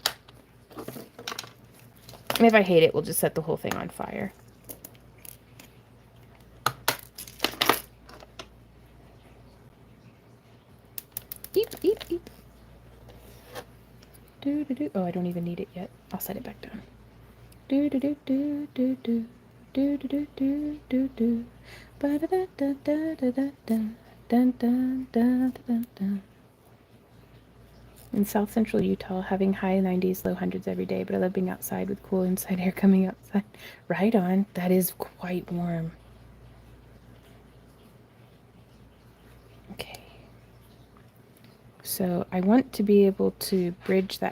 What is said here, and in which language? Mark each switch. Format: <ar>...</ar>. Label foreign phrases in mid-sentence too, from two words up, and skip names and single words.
<en>And if I hate it, we'll just set the whole thing on fire. Eep, eep, eep. Do, do, do. Oh, I don't even need it yet. I'll set it back down. Do, do, do, do, do, do. Do, do, do, do, do, do. Ba da da da da da da da. Dun, dun, dun, dun, dun. In South Central Utah, having high 90s, low hundreds every day, but I love being outside with cool inside air coming outside. Right on. That is quite warm. Okay. So I want to be able to bridge that.</en>